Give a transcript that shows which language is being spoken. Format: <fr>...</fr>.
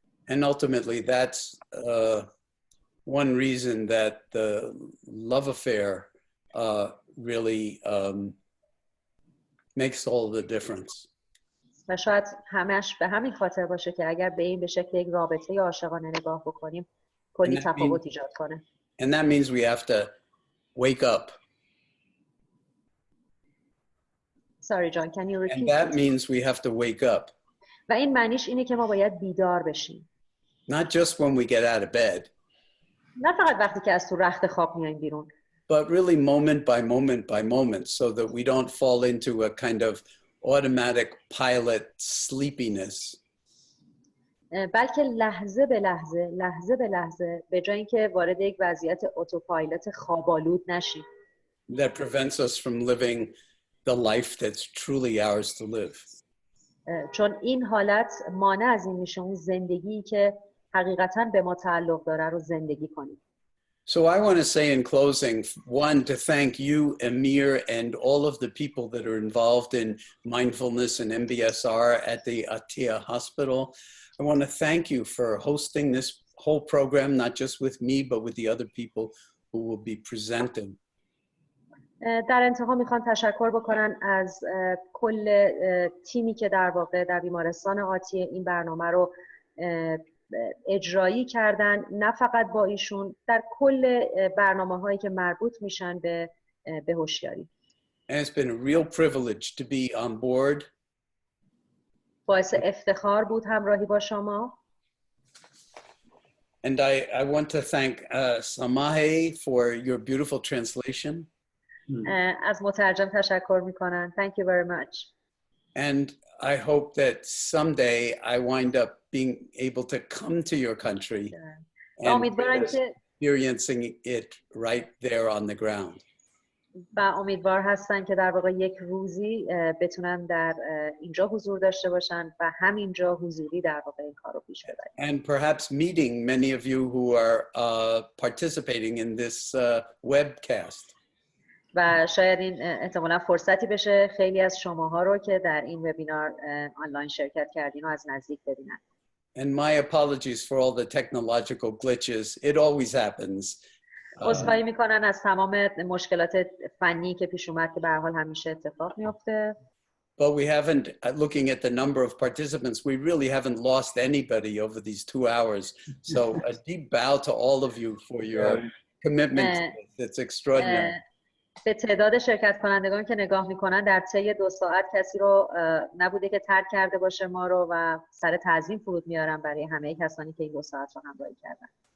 <en>And ultimately that's one reason that the love affair really makes all the difference.</en> <fa>و شاید همش به همین خاطر باشه که اگر به این به شکل یک رابطه عاشقانه نگاه بکنیم کلی تفاوت ایجاد کنه.</fa> <en>And that means we have to wake up. Sorry John, can you repeat? And that means we have to wake up.</en> <fa>و این معنیش اینه که ما باید بیدار بشیم.</fa> <en>Not just when we get out of bed.</en> <fa>نه فقط وقتی که از تو رخت خواب میایم بیرون.</fa> <en>But really moment by moment by moment so that we don't fall into a kind of automatic pilot sleepiness.</en> <fa>بلکه لحظه به لحظه به جای اینکه وارد یک وضعیت اتوپایلوت خواب‌آلود نشیم.</fa> <en>That prevents us from living the life that's truly ours to live.</en> <fa>چون این حالت مانع از این میشه اون زندگی که حقیقتاً به ما تعلق داره رو زندگی کنیم.</fa> <en>So I want to say in closing, one, to thank you, Amir, and all of the people that are involved in mindfulness and MBSR at the Atia Hospital. I want to thank you for hosting this whole program, not just with me, but with the other people who will be presenting.</en> <fa>در انتها میخوام تشکر بکنم از کل تیمی که در واقع در بیمارستان آتی این برنامه رو اجرایی کردن، نه فقط با ایشون، در کل برنامه هایی که مربوط میشن به هوشیاری.</fa> <en>And it's been a real privilege to be on board.</en> <fa>باعث افتخار بود همراهی با شما.</fa> <en>And I want to thank Samahe for your beautiful translation.</en> <fa>از مترجم تشکر میکنم.</fa> <en>Thank you very much. And I hope that someday I wind up being able to come to your country and experiencing it right there on the ground.</en> <fa>و امیدوار هستن که در واقع یک روزی بتونن در اینجا حضور داشته باشن و همینجا حضوری در واقع این کار رو پیش ببرن.</fa> <en>And perhaps meeting many of you who are participating in this webcast.</en> <fa>و شاید این احتمالاً فرصتی بشه خیلی از شماها رو که در این وبینار آنلاین شرکت کردین و از نزدیک ببینن.</fa> <en>And my apologies for all the technological glitches. It always happens.</en> <fa>عذرخواهی میکنن از تمام مشکلات فنی که پیش اومد که به هر حال همیشه اتفاق میفته.</fa> <en>But we haven't, looking at the number of participants, we really haven't lost anybody over these 2 hours. So a deep bow to all of you for your commitment. It's extraordinary.</en> <fa>به تعداد شرکت کنندگان که نگاه میکنن در طی 2 ساعت کسی رو نبوده که ترک کرده باشه ما رو و سر تعظیم فرود میارم برای همه کسانی که این 2 ساعت رو همراهی کردن.</fa>